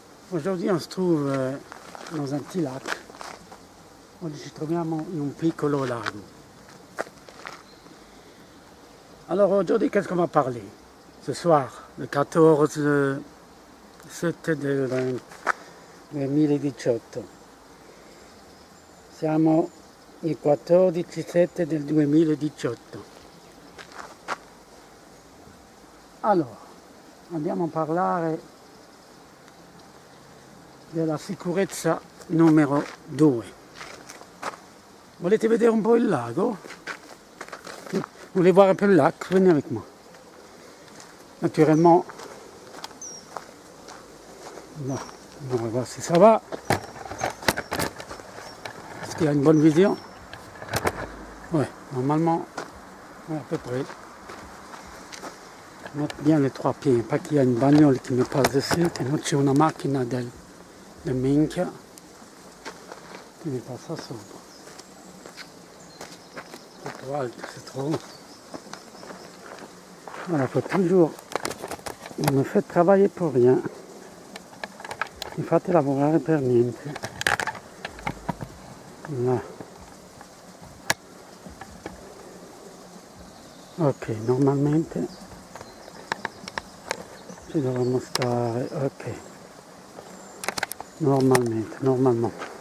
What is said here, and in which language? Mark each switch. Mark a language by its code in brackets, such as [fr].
[fr] Aujourd'hui on se trouve dans un petit lac. [it] Oggi ci troviamo in un piccolo lago. [fr] Alors aujourd'hui qu'est-ce qu'on va parler? Ce soir, le 14 7 del 2018. [it] Siamo il 14/7 del 2018. Allora, andiamo a parlare della sicurezza numero 2. Volete vedere un po' il lago? [fr] Voulez voir un peu le lac? Venez avec moi. Naturellement, là, on va voir si ça va. Est-ce qu'il y a une bonne vision? Ouais, normalement, ouais, à peu près. Mettre bien les trois pieds, pas qu'il y a une bagnole qui me passe dessus, [it] che non c'è una macchina del minchia che mi passa sopra. [fr] C'est trop alto, c'est trop haut. Voilà, faut toujours, on me fait travailler pour rien. [it] Mi fate lavorare per niente. [fr] Là. [it] Ok, normalmente ci dovremmo stare, ok, normalement.